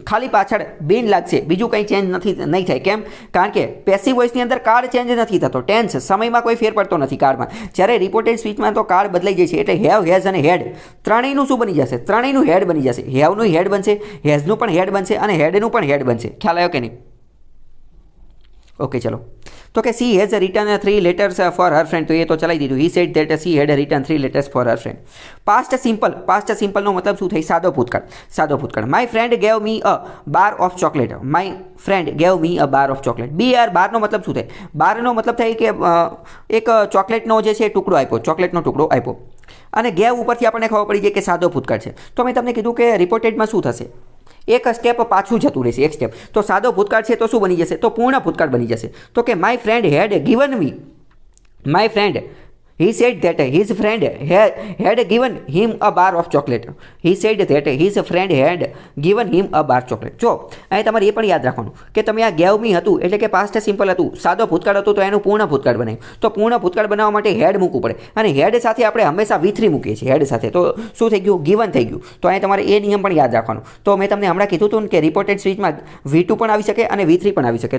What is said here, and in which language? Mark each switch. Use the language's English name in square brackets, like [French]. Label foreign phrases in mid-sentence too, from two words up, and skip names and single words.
[Gujarati] ખાલી પાછળ બીન લાગશે, બીજું કંઈ ચેન્જ નહીં થાય. કેમ, કારણ કે પેસિવ વોઇસની અંદર કાળ ચેન્જ નથી થતો, ટેન્સ સમયમાં કોઈ ફેર પડતો નથી કાળમાં. જ્યારે રિપોર્ટેડ સ્પીચમાં તો કાળ બદલાઈ જાય છે. એટલે હેવ, હેઝ અને હેડ ત્રણેયનું શું બની જશે, ત્રણેયનું હેડ બની જશે. હેવનું હેડ બનશે, હેઝનું પણ હેડ બનશે અને હેડનું પણ હેડ બનશે. ખ્યાલ આવ્યો કે નહીં. ઓકે ચલો. તો કે [English] she has written 3 letters for her friend. [Gujarati] તો એ તો ચલાવી દીધું. [English] he said that she had written 3 letters for her friend. past simple, [Gujarati] પાસ્ટ સિમ્પલનો મતલબ શું થાય, સાદો ભૂતકાળ, સાદો ભૂતકાળ. [English] My friend gave me a bar of chocolate, my friend gave me a bar of chocolate. [Gujarati] બારનો મતલબ શું થાય, બારનો મતલબ થાય કે એક ચોકલેટનો જે છે ટુકડો આપ્યો, ચોકલેટનો ટુકડો આપ્યો. અને ગેવ ઉપરથી આપણને ખબર પડી જાય કે સાદો ભૂતકાળ છે. તો મેં તમને કીધું કે રિપોર્ટેડમાં શું થશે, એક સ્ટેપ પાછું જતું રહેશે, એક સ્ટેપ. તો સાદો ભૂતકાળ છે તો શું બની જશે, તો પૂર્ણ ભૂતકાળ બની જશે. તો કે [English] My friend had given me, my friend he said that his friend had given him a bar of chocolate. He said that his friend had given him a bar chocolate. [Gujarati] જો અહીં તમારે એ પણ યાદ રાખવાનું કે તમે આ [English] gave me [Gujarati] હતું એટલે કે [English] past simple [Gujarati] હતું, સાદો ભૂતકાળ હતું, તો એનું પૂર્ણ ભૂતકાળ બનાવ્યું. તો પૂર્ણ ભૂતકાળ બનાવવા માટે હેડ મૂકવું પડે અને હેડ સાથે આપણે હંમેશા V3 મૂકીએ છીએ, હેડ સાથે. તો શું થઈ ગયું, ગિવન થઈ ગયું. તો અહીં તમારે એ નિયમ પણ યાદ રાખવાનો. તો મેં તમને હમણાં કીધું હતું કે રિપોર્ટેડ સ્પીચમાં V2 પણ આવી શકે અને V3 પણ આવી શકે.